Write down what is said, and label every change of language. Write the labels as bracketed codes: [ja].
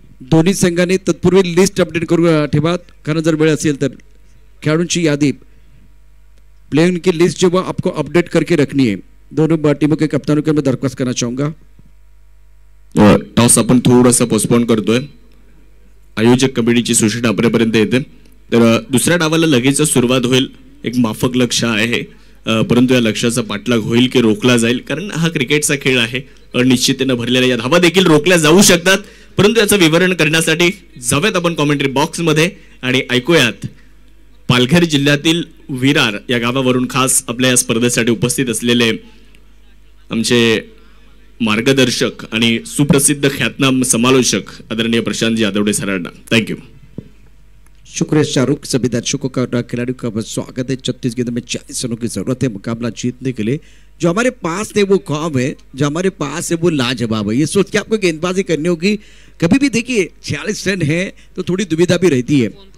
[mr] दोन्ही संघांनी तत्पूर्वी लिस्ट अपडेट करून ठेवा, कारण जर वेळ असेल तर खेळाडूंची यादी [hi] प्लेइंग की लिस्ट जो आपको अपडेट करके रखनी है. दोनों टीमों के कप्तानों को मैं दरख्वास्त करना चाहूंगा. [mr] टॉस आपण थोडासा पोस्टपोन करतोय. आयोजक कमिटीची सूचना आपल्यापर्यंत येते. तर दुसऱ्या डावाला लगेच सुरुवात होईल. एक माफक लक्ष आहे, परंतु या लक्ष्याचा पाठलाग होईल की रोखला जाईल, कारण हा क्रिकेटचा खेळ आहे. अनिश्चिततेने भरलेल्या या धावा देखील रोखल्या जाऊ शकतात, परंतु याचं विवरण करण्यासाठी जाऊयात आपण कॉमेंट्री बॉक्समध्ये आणि ऐकूयात पालघर जिल्ह्यातील विरार या गावावरून खास आपल्या या स्पर्धेसाठी उपस्थित असलेले आमचे मार्गदर्शक आणि सुप्रसिद्ध ख्यातनाम समालोचक आदरणीय प्रशांत यादवडे सरांना. [en] Thank you. [hi] शुक्रिया शाहरुख. सभी दर्शकों का खिलाड़ियों का स्वागत है. 36 गेंदों में 40 रनों की जरूरत है मुकाबला जीतने के लिए. जो हमारे पास है वो ख्वाब है, जो हमारे पास है वो लाजवाब है. ये सोच के आपको गेंदबाजी करनी होगी. कभी भी देखिए 46 रन है तो थोड़ी दुविधा भी रहती है.